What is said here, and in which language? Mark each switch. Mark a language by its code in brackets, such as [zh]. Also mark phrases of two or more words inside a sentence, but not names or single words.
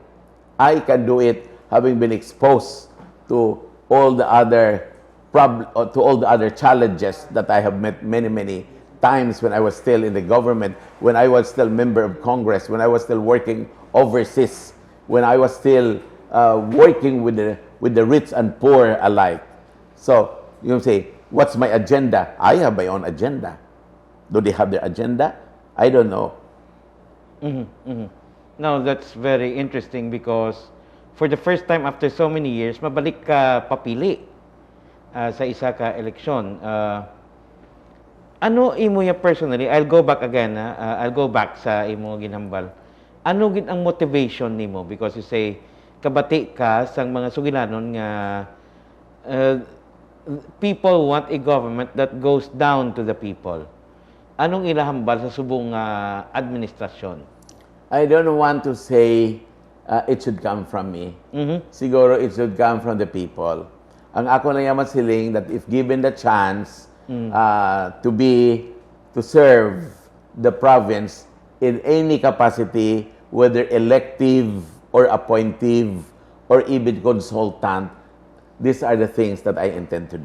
[en] I can do it, having been exposed to all the other challenges that I have met many times when I was still in the government, when I was still member of Congress, when I was still working overseas, when I was still working with the rich and poor alike. So you say, what's my agenda? I have my own agenda. Do they have their agenda? I don't know. Now, that's very interesting because for the first time after so many years, [hil] mabalik ka papili sa isa ka eleksyon. Ano imo ya [en] personally? I'll go back again. I'll go back [hil] sa imo ginhambal. Ano gid ang motivation nimo? [en] Because you say [hil] kabati ka sang mga sugilanon nga [en] people want a government that goes down to the people. [hil] Anong ilahambal sa subong administrasyon? [en] I don't want to say it should come from me. Siguro it should come from the people. [hil] Ang ako lang yaman siling [en] that if given the chance to serve the province in any capacity, whether elective or appointive or even consultant, these are the things that I intend to do.